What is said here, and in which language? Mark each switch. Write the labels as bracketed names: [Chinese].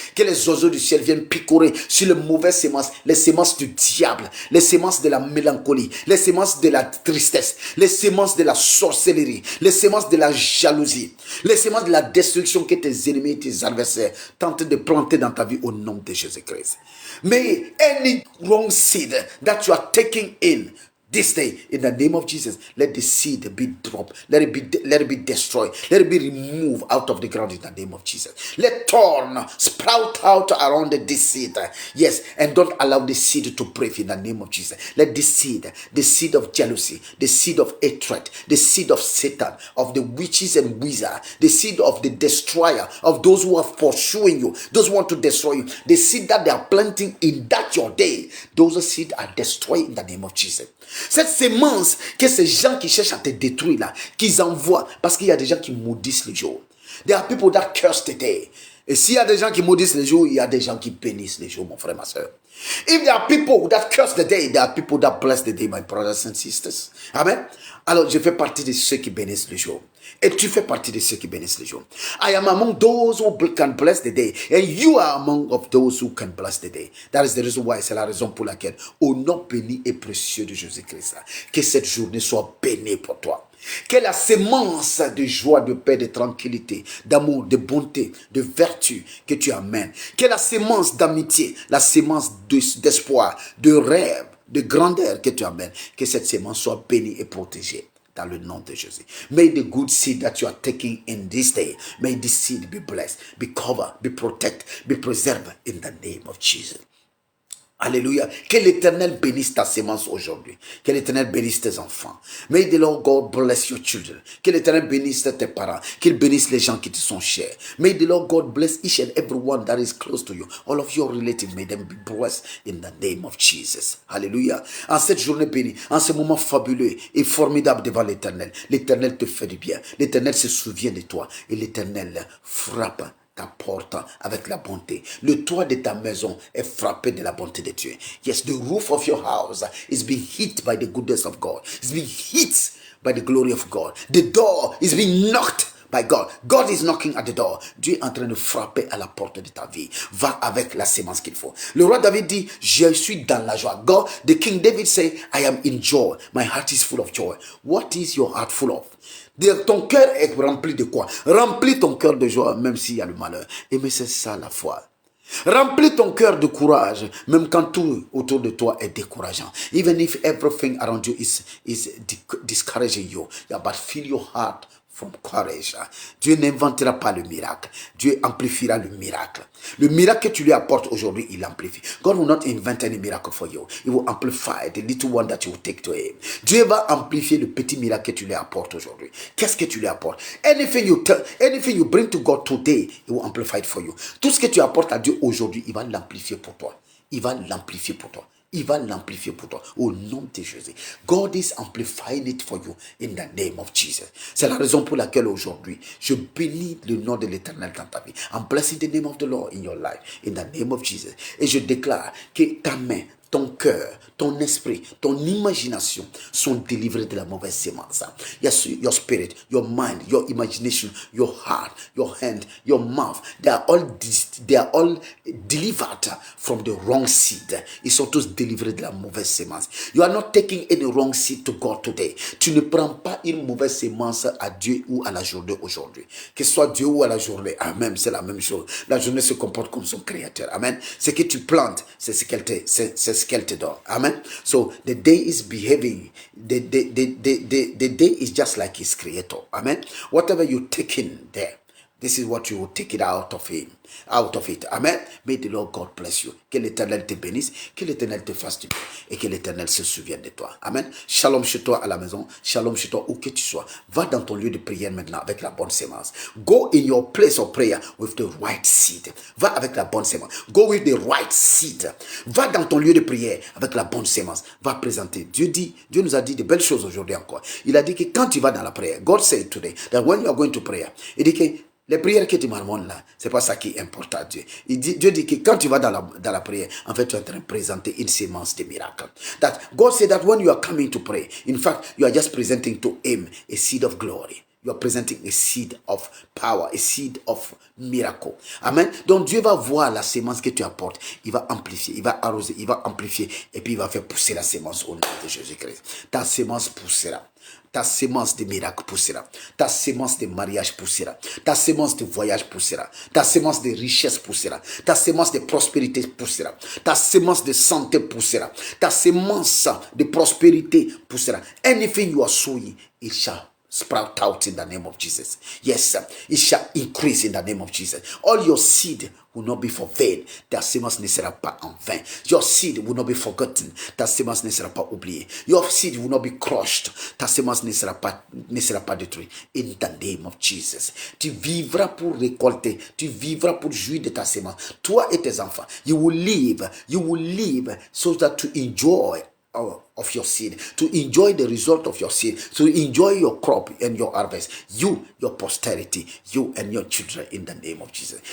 [French] Que les oiseaux du ciel viennent picorer sur les mauvaises semences, les semences du diable, les semences de la mélancolie, les semences de la tristesse, les semences de la sorcellerie, les semences de la jalousie, les semences de la destruction que tes ennemis et tes adversaires tentent de planter dans ta vie au nom de Jésus-Christ. [English] May any wrong seed that you are taking in this day, in the name of Jesus, let the seed be dropped. Let it be destroyed. Let it be removed out of the ground in the name of Jesus. Let thorn sprout out around this seed. Yes, and don't allow the seed to break in the name of Jesus. Let this seed, the seed of jealousy, the seed of hatred, the seed of Satan, of the witches and wizards, the seed of the destroyer, of those who are pursuing you, those who want to destroy you, the seed that they are planting in that your day, those seeds are destroyed in the name of Jesus. [French] Cette sémence que ces gens qui cherchent à te détruire là, qu'ils envoient, parce qu'il y a des gens qui maudissent le jour. [English] There are people that curse the day. [French] Et s'il y a des gens qui maudissent le jour, il y a des gens qui bénissent le jour, mon frère, ma soeur. [English] If there are people that curse the day, there are people that bless the day, my brothers and sisters. Amen. [French] Alors, je fais partie de ceux qui bénissent le jour. Et tu fais partie de ceux qui bénissent le jour. [English] I am among those who can bless the day. And you are among of those who can bless the day. That is the reason why. [French] C'est la raison pour laquelle, au nom béni et précieux de Jésus-Christ, que cette journée soit bénie pour toi. Que la sémence de joie, de paix, de tranquillité, d'amour, de bonté, de vertu que tu amènes. Que la sémence d'amitié, la sémence d'espoir, de rêve, de grandeur que tu amènes. Que cette sémence soit bénie et protégée. Dans le nom de Jésus. [English] May the good seed that you are taking in this day, may this seed be blessed, be covered, be protected, be preserved in the name of Jesus. Alléluia. [French] Que l'Éternel bénisse ta sémence aujourd'hui. Que l'Éternel bénisse tes enfants. [English] May the Lord God bless your children. [French] Que l'Éternel bénisse tes parents. Qu'il bénisse les gens qui te sont chers. [English] May the Lord God bless each and everyone that is close to you. All of your relatives, may them be blessed in the name of Jesus. Alléluia. [French] En cette journée bénie, en ce moment fabuleux et formidable devant l'Éternel, l'Éternel te fait du bien. L'Éternel se souvient de toi et l'Éternel frappe ta porte avec la bonté. Le toit de ta maison est frappé de la bonté de Dieu. [English] Yes, the roof of your house is being hit by the goodness of God. It's being hit by the glory of God. The door is being knocked by God. God is knocking at the door. [French] Dieu est en train de frapper à la porte de ta vie. Va avec la sémence qu'il faut. Le roi David dit, je suis dans la joie. [English] God, the King David say, I am in joy. My heart is full of joy. What is your heart full of? [French] Ton cœur est rempli de quoi? Remplis ton cœur de joie, même s'il y a le malheur. Et mais c'est ça la foi. Remplis ton cœur de courage, même quand tout autour de toi est décourageant. [English] Even if everything around you is discouraging you, yeah, but fill your heart from courage. [French] Dieu n'inventera pas le miracle. Dieu amplifiera le miracle. Le miracle que tu lui apportes aujourd'hui, il amplifie. [English] God will not invent any miracle for you. He will amplify the little one that you will take to him. [French] Dieu va amplifier le petit miracle que tu lui apportes aujourd'hui. Qu'est-ce que tu lui apportes? [English] Anything you bring to God today, he will amplify it for you. [French] Tout ce que tu apportes à Dieu aujourd'hui, il va l'amplifier pour toi. Il va l'amplifier pour toi. Il va l'amplifier pour toi au nom de Jésus. [English] God is amplifying it for you in the name of Jesus. [French] C'est la raison pour laquelle aujourd'hui, je bénis le nom de l'Éternel dans ta vie. [English] I'm blessing the name of the Lord in your life, in the name of Jesus. [French] Et je déclare que ta main, ton cœur, ton esprit, ton imagination sont délivrés de la mauvaise sémence. [English] Yes, your spirit, your mind, your imagination, your heart, your hand, your mouth, they are all delivered from the wrong seed. [French] Ils sont tous délivrés de la mauvaise sémence. [English] You are not taking any wrong seed to God today. [French] Tu ne prends pas une mauvaise sémence à Dieu ou à la journée aujourd'hui. Que ce soit Dieu ou à la journée, amen, c'est la même chose. La journée se comporte comme son créateur, amen. Ce que tu plantes, c'est ce qu'elle te donne. [English] Amen. So the day is behaving. The day is just like his creator. Amen. Whatever you take in there, this is what you will take it out of him. Out of it. Amen. May the Lord God bless you. [French] Que l'Éternel te bénisse, que l'Éternel te fasse du bien et que l'Éternel se souvienne de toi. Amen. Shalom chez toi à la maison. Shalom chez toi où que tu sois. Va dans ton lieu de prière maintenant avec la bonne sémence. [English] Go in your place of prayer with the right seed. [French] Va avec la bonne sémence. [English] Go with the right seed. [French] Va dans ton lieu de prière avec la bonne sémence. Va présenter. Dieu nous a dit de belles choses aujourd'hui encore. Il a dit que quand tu vas dans la prière, [English] God said today that when you are going to prayer, [French] il dit que les prières que tu marmonnes là, c'est pas ça qui importe à Dieu. Dieu dit que quand tu vas dans la prière, en fait, tu es en train de présenter une sémence de miracle. [English] That God said that when you are coming to pray, in fact, you are just presenting to him a seed of glory. you are presenting a seed of power, a seed of miracle. Amen. [French] Donc Dieu va voir la sémence que tu apportes. Il va amplifier, il va arroser, il va amplifier. Et puis il va faire pousser la sémence au nom de Jésus-Christ. Ta sémence poussera. Ta sémence de miracle poussera. Ta sémence de mariage poussera. Ta sémence de voyage poussera. Ta sémence de richesse poussera. Ta sémence de prospérité poussera. Ta sémence de santé poussera. Ta sémence de prospérité poussera. [English] Anything you are sowing, it shall sprout out in the name of Jesus. Yes, it shall increase in the name of Jesus. All your seed will not be for vain. [French] Ta sémence ne sera pas en vain. [English] Your seed will not be forgotten. [French] Ta sémence ne sera pas oubliée. [English] Your seed will not be crushed. [French] Ta sémence ne sera pas détruite. [English] In the name of Jesus. [French] Tu vivras pour récolter. Tu vivras pour jouir de ta sémence. Toi et tes enfants. [English] You will live so that to enjoy of your seed, to enjoy the result of your seed, to enjoy your crop and your harvest, you, your posterity, you and your children, in the name of Jesus.